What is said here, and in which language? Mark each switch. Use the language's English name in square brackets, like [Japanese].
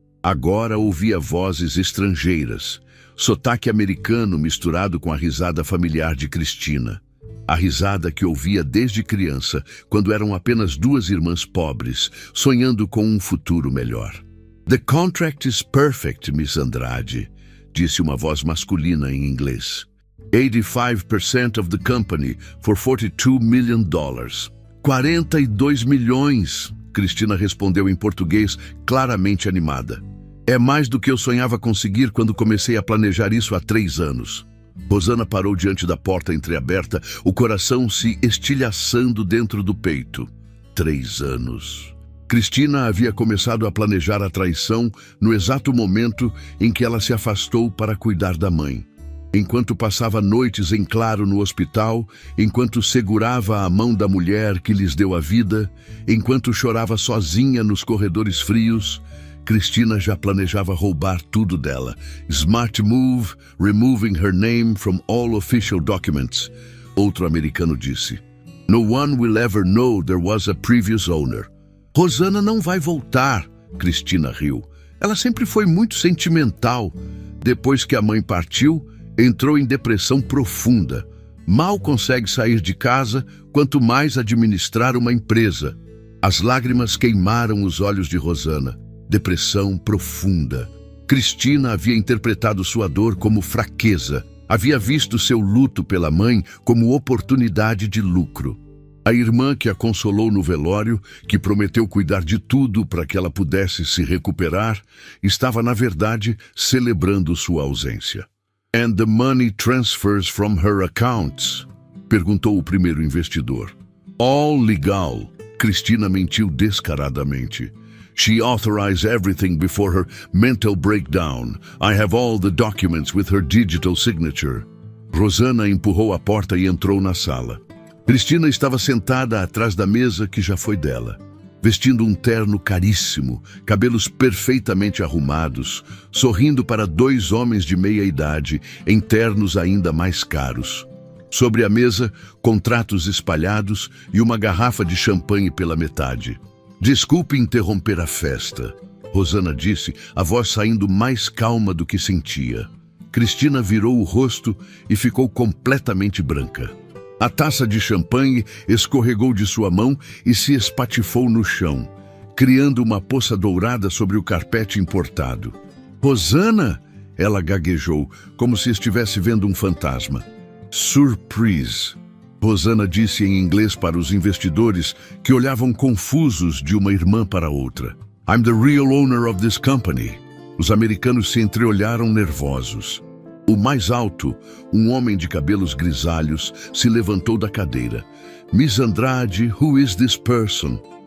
[Portuguese] Agora ouvia vozes estrangeiras, sotaque americano misturado com a risada familiar de Cristina. A risada que ouvia desde criança, quando eram apenas 2 irmãs pobres, sonhando com um futuro melhor. [English] "The contract is perfect, Miss Andrade", [Portuguese] disse uma voz masculina em inglês. [English] 85% of the company for $42 million. [Portuguese] 42 milhões, Cristina respondeu em português, claramente animada. "É mais do que eu sonhava conseguir quando comecei a planejar isso há 3 anos. Rosana parou diante da porta entreaberta, o coração se estilhaçando dentro do peito. 3 anos. Cristina havia começado a planejar a traição no exato momento em que ela se afastou para cuidar da mãe. Enquanto passava noites em claro no hospital, enquanto segurava a mão da mulher que lhes deu a vida, enquanto chorava sozinha nos corredores frios, Cristina já planejava roubar tudo dela. [English] Smart move, removing her name from all official documents. [Portuguese] Outro americano disse. [English] No one will ever know there was a previous owner. [Portuguese] Rosana não vai voltar, Cristina riu. Ela sempre foi muito sentimental. Depois que a mãe partiu, entrou em depressão profunda. Mal consegue sair de casa, quanto mais administrar uma empresa. As lágrimas queimaram os olhos de Rosana. Depressão profunda. Cristina havia interpretado sua dor como fraqueza. Havia visto seu luto pela mãe como oportunidade de lucro. A irmã que a consolou no velório, que prometeu cuidar de tudo para que ela pudesse se recuperar, estava, na verdade, celebrando sua ausência. [English] "And the money transfers from her accounts?" [Portuguese] perguntou o primeiro investidor. [English] "All legal." [Portuguese] Cristina mentiu descaradamente. [English] "She authorized everything before her mental breakdown. I have all the documents with her digital signature." [Portuguese] Rosana empurrou a porta e entrou na sala. Cristina estava sentada atrás da mesa que já foi dela, vestindo um terno caríssimo, cabelos perfeitamente arrumados, sorrindo para 2 homens de meia idade, em ternos ainda mais caros. Sobre a mesa, contratos espalhados e uma garrafa de champanhe pela metade. "Desculpe interromper a festa", Rosana disse, a voz saindo mais calma do que sentia. Cristina virou o rosto e ficou completamente branca. A taça de champanhe escorregou de sua mão e se espatifou no chão, criando uma poça dourada sobre o carpete importado. "Rosana!" ela gaguejou, como se estivesse vendo um fantasma. [English] "Surprise!" [Portuguese] Rosana disse em inglês para os investidores que olhavam confusos de uma irmã para outra. [English] "I'm the real owner of this company." [Portuguese] Os americanos se entreolharam nervosos. O mais alto, um homem de cabelos grisalhos, se levantou da cadeira. [English] "Miss Andrade, who is this person?"